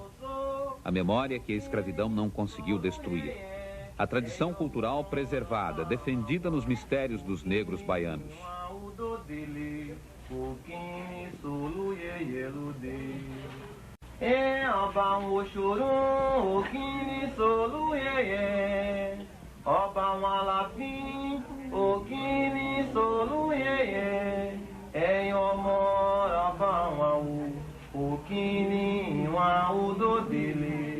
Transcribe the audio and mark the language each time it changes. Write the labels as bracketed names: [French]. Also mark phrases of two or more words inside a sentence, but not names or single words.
[Portuguese] A memória que a escravidão não conseguiu destruir. A tradição cultural preservada, defendida nos mistérios dos negros baianos. [Yoruba] Òkìní sòlú yẹyẹ lóde. Ọba wọn òṣòro òkìní sòlú yẹyẹ. Ọba wọn Aláàfin òkìní sòlú yẹyẹ. Ẹ̀yin ọmọ ọba wọn òkìní wọn òdòdèlè.